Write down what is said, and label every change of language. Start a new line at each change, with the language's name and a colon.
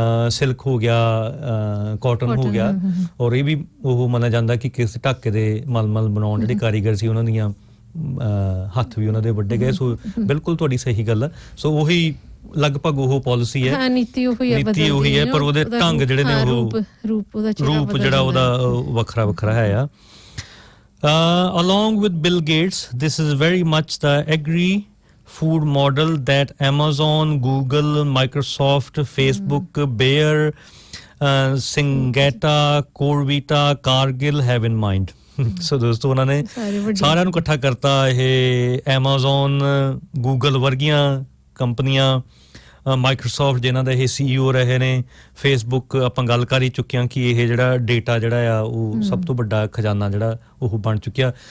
Punjabi: Silk ਹੋ ਗਿਆ, cotton ਹੋ ਗਿਆ, ਔਰ ਇਹ ਵੀ ਉਹ ਮੰਨਿਆ ਜਾਂਦਾ ਕਿ ਕਿਸ ਢਾਕੇ ਦੇ ਮਲਮਲ ਬਣਾਉਣ ਜਿਹੜੇ ਕਾਰੀਗਰ ਸੀ ਉਹਨਾਂ ਦੀਆਂ ਹੱਥ ਵੀ ਉਹਨਾਂ ਦੇ ਵੱਡੇ ਗਏ। ਸੋ ਬਿਲਕੁਲ ਤੁਹਾਡੀ ਸਹੀ ਗੱਲ ਆ। ਸੋ ਉਹੀ ਲਗਭਗ ਉਹ ਪਾਲਿਸੀ ਹੈ, ਨੀਤੀ ਉਹੀ ਹੈ, ਪਰ ਉਹਦੇ ਢੰਗ ਜਿਹੜੇ ਨੇ ਉਹ ਰੂਪ ਜਿਹੜਾ ਉਹਦਾ ਵੱਖਰਾ ਹੈ ਆ।
English: Along with Bill Gates, this is very much the agri-food model that Amazon, Google, Microsoft, Facebook, Bayer, Syngenta, Corvita, Cargill have in mind.
Punjabi: ਸੋ ਦੋਸਤੋ ਉਹਨਾਂ ਨੇ ਸਾਰਿਆਂ ਨੂੰ ਇਕੱਠਾ ਕਰਤਾ। ਇਹ ਐਮਾਜ਼ੋਨ, ਗੂਗਲ ਵਰਗੀਆਂ ਕੰਪਨੀਆਂ, ਮਾਈਕਰੋਸਾਫਟ ਜਿਨ੍ਹਾਂ ਦਾ ਇਹ CEO ਰਹੇ ਨੇ, ਫੇਸਬੁੱਕ ਆਪਾਂ ਗੱਲ ਕਰ ਹੀ ਚੁੱਕੇ ਹਾਂ ਕਿ ਇਹ ਜਿਹੜਾ ਡੇਟਾ ਜਿਹੜਾ ਆ ਉਹ ਸਭ ਤੋਂ ਵੱਡਾ ਖਜ਼ਾਨਾ ਜਿਹੜਾ ਉਹ ਬਣ ਚੁੱਕਿਆ।